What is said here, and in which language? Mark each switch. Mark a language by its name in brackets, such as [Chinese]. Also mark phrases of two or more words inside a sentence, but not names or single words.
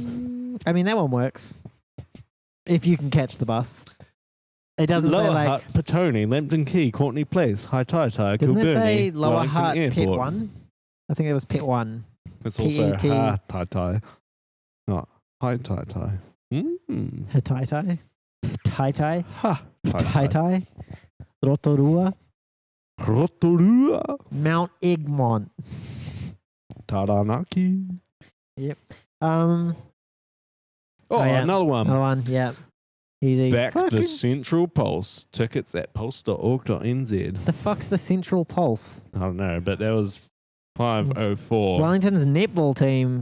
[English] I mean, that one works. If you can catch the bus. It doesn't Lower say like... Hutt, Petone, Lambton Key, Courtney Place, High Tai Tai, Didn't Kilbirnie, it say Lower Wellington Hutt, Airport. Pit 1? I think it was Pit 1. It's also PET. Ha Tai Tai, not High Tai Tai. Hataitai? Taitai? Ha Tai Tai. Taitai? Rotorua? Rotorua. Mount Egmont. Taranaki. Oh, yeah. Another one. Another one, yeah. Easy. Back Fucking- the Central Pulse. Tickets at pulse.org.nz. The fuck's the Central Pulse? I don't know, but that was 504. Wellington's netball team.